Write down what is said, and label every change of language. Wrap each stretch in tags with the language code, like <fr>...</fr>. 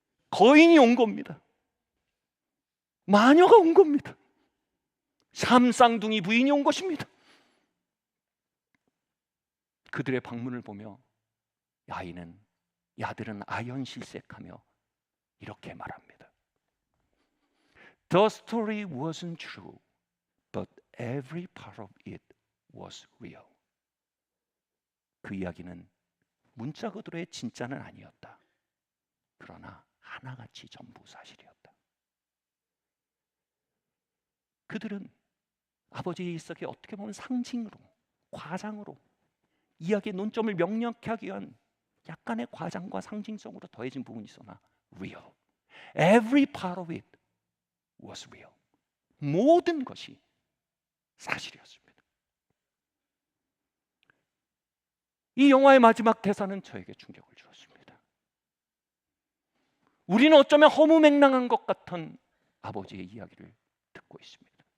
<ko>거인이 온 겁니다. 마녀가 온 겁니다. 샴쌍둥이 부인이 온 것입니다. 그들의 방문을 보며 이 아들은 아연실색하며 이렇게 말합니다.</ko> <en>The story wasn't true, but every part of it was real.</en> <ko>그 이야기는 문자 그대로의 진짜는 아니었다. 그러나 하나같이 전부 사실이었다. 그들은 아버지의 일석에 어떻게 보면 상징으로, 과장으로 이야기의 논점을 명확히 하기 위한 약간의 과장과 상징성으로 더해진 부분이 있으나 real.</ko> <en>Every part of it was real.</en> <ko>모든 것이 사실이었습니다. 이 영화의 마지막 대사는 저에게 충격을 주었습니다. 우리는 어쩌면 허무맹랑한 것 같은 아버지의 이야기를 듣고 있습니다.</ko>